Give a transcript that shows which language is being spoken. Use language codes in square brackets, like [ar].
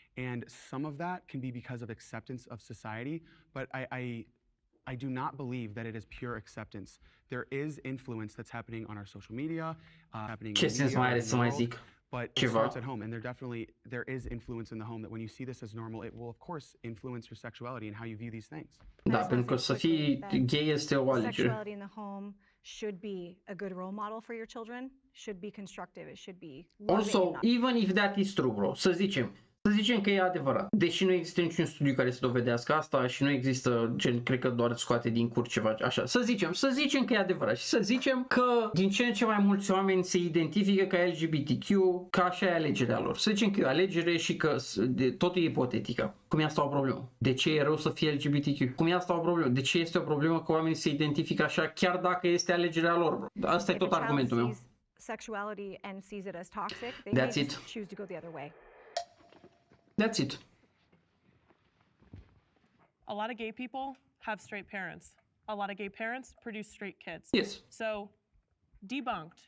[en] And some of that can be because of acceptance of society, but I do not believe that it is pure acceptance. There is influence that's happening on our social media, happening in the media, but it starts at home, and there is influence in the home that when you see this as normal, it will of course influence your sexuality and how you view these things. [ro] Da, pentru că să fii gay este o alegere. [en] Sexuality in the home should be a good role model for your children, should be constructive, it should be loving. Also, even if that is true, bro, [ro] să zicem că e adevărat. Deși nu există niciun studiu care să dovedească asta și nu există, gen, cred că doar scoate din cur ceva așa. Să zicem că e adevărat și să zicem că din ce în ce mai mulți oameni se identifică ca LGBTQ, că așa e alegerea lor. Să zicem că e o alegere și că totul e ipotetică. Cum e asta o problemă? De ce e rău să fie LGBTQ? Cum e asta o problemă? De ce este o problemă că oamenii se identifică așa chiar dacă este alegerea lor, bro? Asta e tot argumentul meu. [en] Sexuality and sees it as toxic, they may just choose to go the other way. That's it. A lot of gay people have straight parents. A lot of gay parents produce straight kids. Yes. So, debunked.